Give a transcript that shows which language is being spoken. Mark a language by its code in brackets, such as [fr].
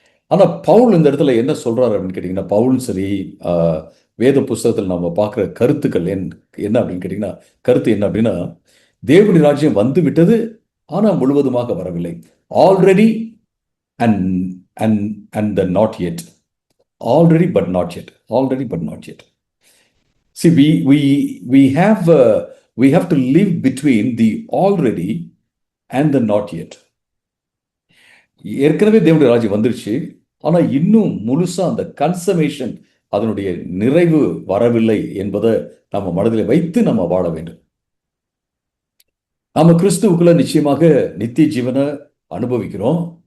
[ta] ஆனால் பவுல் இந்த இடத்துல என்ன சொல்கிறாரு அப்படின்னு கேட்டிங்கன்னா, பவுலும் சரி வேத புஸ்தகத்தில் நம்ம பார்க்குற கருத்துக்கள் என்ன அப்படின்னு கேட்டிங்கன்னா, கருத்து என்ன அப்படின்னா, தேவனுடைய ராஜ்யம் வந்து விட்டது, ஆனால் முழுவதுமாக வரவில்லை. [en] Already and and and the not yet. Already but not yet. Already but not yet. See, we have to live between the already and the not yet. [ta] ஏற்கனவே தேவனுடைய ராஜ்யம் வந்துருச்சு, ஆனா இன்னும் முழுசா அந்த கன்சமேஷன், அதனுடைய நிறைவு வரவில்லை என்பதை நம்ம மனதில் வைத்து நம்ம வாழ வேண்டும். நாம கிறிஸ்துவுக்குள்ள நிச்சயமாக நித்திய ஜீவனை அனுபவிக்கிறோம்.